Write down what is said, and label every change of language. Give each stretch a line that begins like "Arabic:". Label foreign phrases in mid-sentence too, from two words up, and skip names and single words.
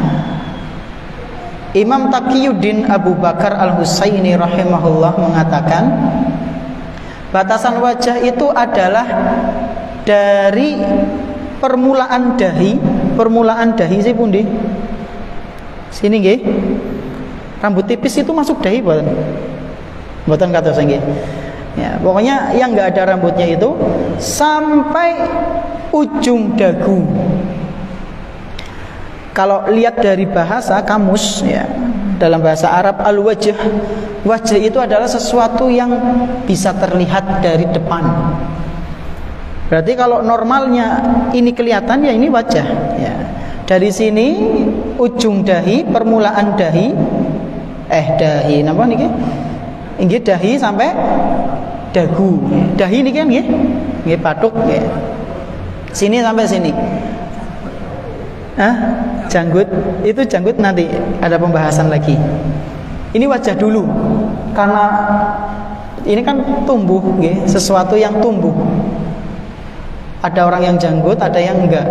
Indonesian: Imam Taqiyuddin Abu Bakar Al-Husaini rahimahullah mengatakan, batasan wajah itu adalah dari permulaan dahi
Javanese: sih pundi?
Indonesian: Sini nggih. Rambut tipis itu masuk dahi mboten?
Javanese: Mboten kados nggih.
Indonesian: Ya, pokoknya yang enggak ada rambutnya itu sampai ujung dagu. Kalau lihat dari bahasa kamus ya, dalam bahasa Arab al-wajh, wajah itu adalah sesuatu yang bisa terlihat dari depan. Berarti kalau normalnya ini kelihatan ya ini wajah ya. Dari sini ujung dahi, permulaan dahi
Javanese: napa niki?
Indonesian: Inggih dahi sampai dagu.
Javanese: Dahi niki kan nggih? Nggih pathuk nggih.
Indonesian: Sini sampai sini. Janggut, itu janggut nanti ada pembahasan lagi. Ini wajah dulu, karena ini kan tumbuh, sesuatu yang tumbuh. Ada orang yang janggut, ada yang enggak.